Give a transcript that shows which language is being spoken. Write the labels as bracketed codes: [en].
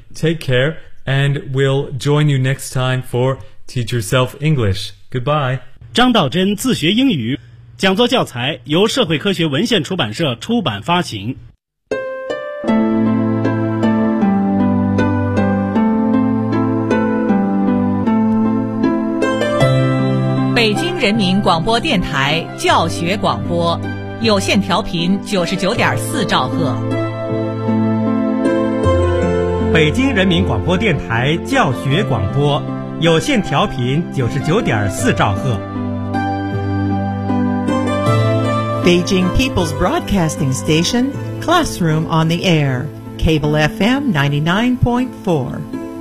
[en] Take care, and we'll join you next time for Teach Yourself English. Goodbye. [zh] 张道真自学英语讲座教材由社会科学文献出版社出版发行。北京人民广播电台教学广播。有线调频99.4兆赫，北京人民广播电台教学广播，有线调频99.4兆赫。 [en] Beijing People's Broadcasting Station, Classroom on the Air, Cable FM 99.4